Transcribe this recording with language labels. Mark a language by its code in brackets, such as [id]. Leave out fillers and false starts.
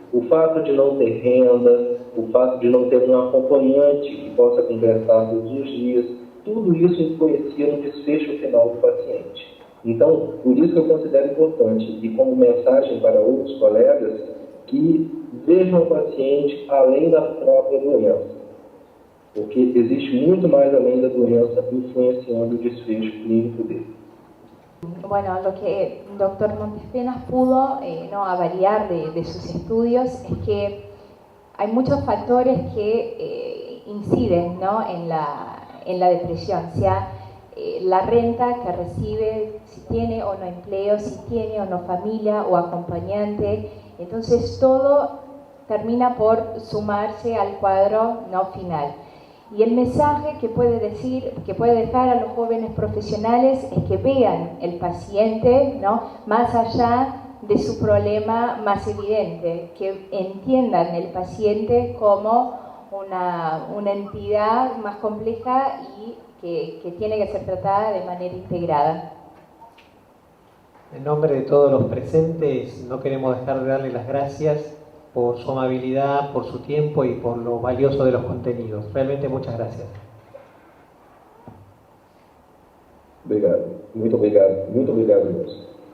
[pt] O fato de não ter renda, o fato de não ter um acompanhante que possa conversar todos os dias, tudo isso influencia no desfecho final do paciente. Então, por isso que eu considero importante, e como mensagem para outros colegas, que vejam o paciente além da própria doença. Porque existe muito mais além da doença influenciando o desfecho clínico dele. [es] Bueno, lo que el doctor Montes Penas pudo no avaliar de sus estudios es que hay muchos factores que inciden, ¿no?, en la depresión, sea la renta que recibe, si tiene o no empleo, si tiene o no familia o acompañante. Entonces todo termina por sumarse al cuadro [pt] no final. [es] Y el mensaje que puede dejar a los jóvenes profesionales es que vean el paciente, ¿no?, más allá de su problema más evidente, que entiendan el paciente como una entidad más compleja y que tiene que ser tratada de manera integrada. En nombre de todos los presentes, no queremos dejar de darle las gracias por su amabilidad, por su tiempo y por lo valioso de los contenidos. Realmente muchas gracias. [pt] Obrigado. Muito obrigado. Muito obrigado, Deus.